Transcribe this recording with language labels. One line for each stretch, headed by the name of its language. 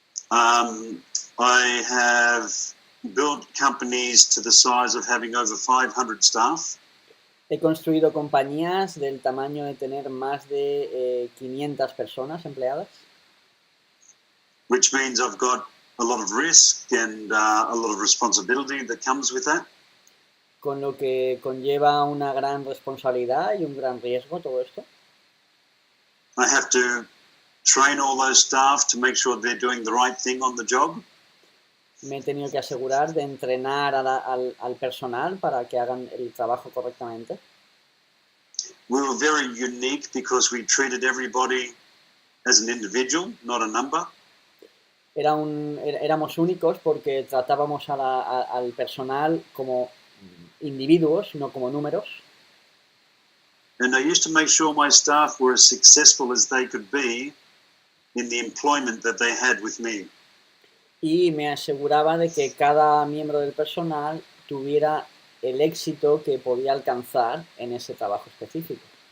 English: I have built companies to the size of having over 500 staff.
Spanish: He construido compañías del tamaño de tener más de 500 personas empleadas,
English: Which means I've got a lot of risk and a lot of responsibility that comes with that.
Spanish: con lo que conlleva una gran responsabilidad y un gran riesgo todo esto.
English: I have to train all those staff to make sure they're doing the right thing on the job.
Spanish: Me he tenido que asegurar de entrenar al personal para que hagan el trabajo correctamente.
English: We were very unique because we treated everybody as an individual, not a number.
Spanish: Éramos únicos porque tratábamos al personal como individuos, no como números.
English: And I used to make sure my staff were as successful as they could be in the employment that they had with me.
Spanish: Y me aseguraba de que cada miembro del personal tuviera el éxito que podía alcanzar en ese trabajo específico.